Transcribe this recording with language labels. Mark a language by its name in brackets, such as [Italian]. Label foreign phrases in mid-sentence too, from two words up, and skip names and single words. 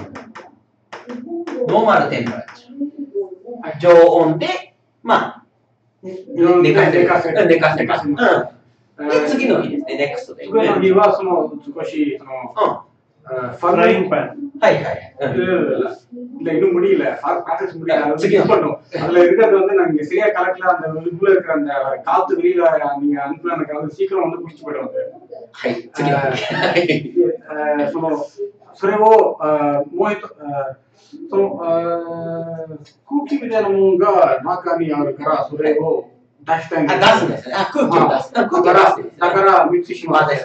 [English] normal temperature. [Japanese] 常温で、まあ、寝かせる。寝かせます。で、次の日ですね、ネクストで。次の日は、少し、フラインパン。はいはい。 [Tamil] இன்னும் முடியல ப்ராசஸ் முடியல அதுல இருக்கிறது வந்து நாங்க சரியா கலக்கல அந்த உள்ள இருக்கிற அந்த காத்து வெளியில நீங்க அனுப்புற அந்த காத்து சீக்கிரம் வந்து குடிச்சு போயிடுவாங்க [Japanese] それをもう一空気みたいなものが中にあるからそれを出したいんです。出すんですね。空気を出す。だからミックスします。